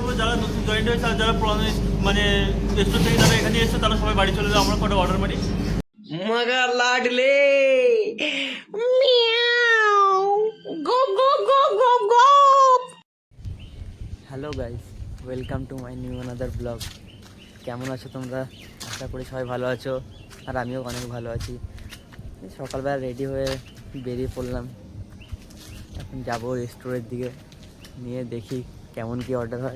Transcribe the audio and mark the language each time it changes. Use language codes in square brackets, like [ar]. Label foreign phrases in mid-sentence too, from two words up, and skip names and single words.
[bn] যারা নতুন জয়েন্ট হয়েছে আর যারা পুরানো মানে স্টোর থেকে যারা এখানে এসছে তারা সবাই বাড়ি চলে যায়, আমরা কটা অর্ডার মারি। [hi] मगर लाडले [en] go go go go go. Hello guys, welcome to my new another blog. [bn] কেমন আছো তোমরা? আশা করি সবাই ভালো আছো, আর আমিও অনেক ভালো আছি। সকালবেলা রেডি হয়ে বেরিয়ে পড়লাম, এখন যাবো স্টোরের দিকে, নিয়ে দেখি কেমন কি অর্ডার হয়।